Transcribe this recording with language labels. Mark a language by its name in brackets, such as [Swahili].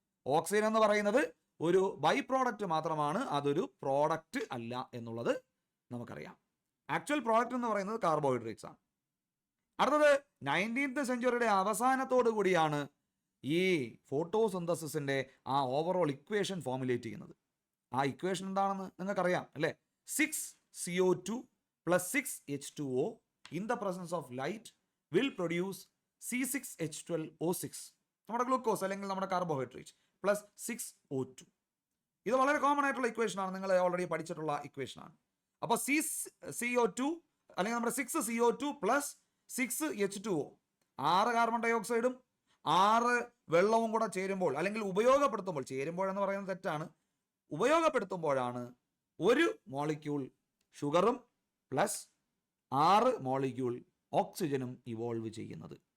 [Malayalam] Oxygen എന്ന് പറയുന്നത് ഒരു ബൈ പ്രോഡക്റ്റ് മാത്രമാണ്, അതൊരു പ്രോഡക്റ്റ് അല്ല എന്നുള്ളത് നമുക്കറിയാം. ആക്ച്വൽ പ്രോഡക്റ്റ് എന്ന് പറയുന്നത് കാർബോഹൈഡ്രേറ്റ്സ് ആണ്. അടുത്തത് 19th സെഞ്ചുറിയുടെ അവസാനത്തോടു കൂടിയാണ് ഈ ഫോട്ടോസിന്തസിന്റെ ആ ഓവറോൾ ഇക്വേഷൻ ഫോർമുലേറ്റ് ചെയ്യുന്നത്. ആ ഇക്വേഷൻ എന്താണെന്ന് നിങ്ങൾക്കറിയാം അല്ലേ? [English] 6CO2 plus 6H2O in the presence of light will produce C6H12O6, [Malayalam] നമ്മുടെ ഗ്ലൂക്കോസ് അല്ലെങ്കിൽ നമ്മുടെ കാർബോഹൈഡ്രേറ്റ്, [English] Plus 6O2. [Malayalam] ഇത് വളരെ കോമൺ ആയിട്ടുള്ള ഇക്വേഷൻ ആണ്, നിങ്ങൾ ഓൾറെഡി പഠിച്ചിട്ടുള്ള ഇക്വേഷൻ ആണ്. അപ്പോൾ CO2 അല്ലെങ്കിൽ നമ്മുടെ 6CO2 plus 6H2O, 6 carbon dye ഓക്സൈഡും 6 വെള്ളവും കൂടെ ചേരുമ്പോൾ, അല്ലെങ്കിൽ ഉപയോഗപ്പെടുത്തുമ്പോൾ, ചേരുമ്പോഴെന്ന് പറയുന്നത് തെറ്റാണ്, ഉപയോഗപ്പെടുത്തുമ്പോഴാണ് ഒരു മോളിക്യൂൾ ഷുഗറും പ്ലസ് 6 മോളിക്യൂൾ ഓക്സിജനും ഇവോൾവ് ചെയ്യുന്നത്.